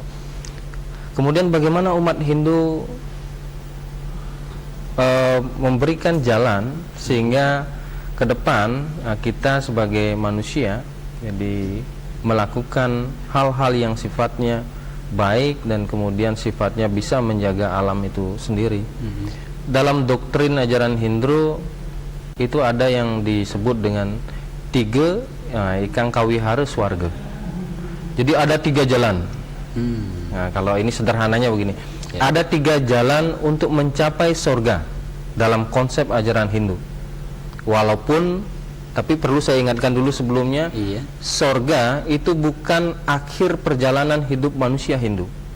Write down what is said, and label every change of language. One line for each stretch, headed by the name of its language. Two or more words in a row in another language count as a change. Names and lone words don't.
Indonesian: Kemudian bagaimana umat Hindu memberikan jalan sehingga ke depan kita sebagai manusia jadi melakukan hal-hal yang sifatnya baik dan kemudian sifatnya bisa menjaga alam itu sendiri. Dalam doktrin ajaran Hindu itu ada yang disebut dengan tiga ikang kawihara swarga. Jadi ada tiga jalan. Nah, kalau ini sederhananya begini, ada tiga jalan untuk mencapai surga dalam konsep ajaran Hindu. Walaupun, tapi perlu saya ingatkan dulu sebelumnya, surga itu bukan akhir perjalanan hidup manusia Hindu.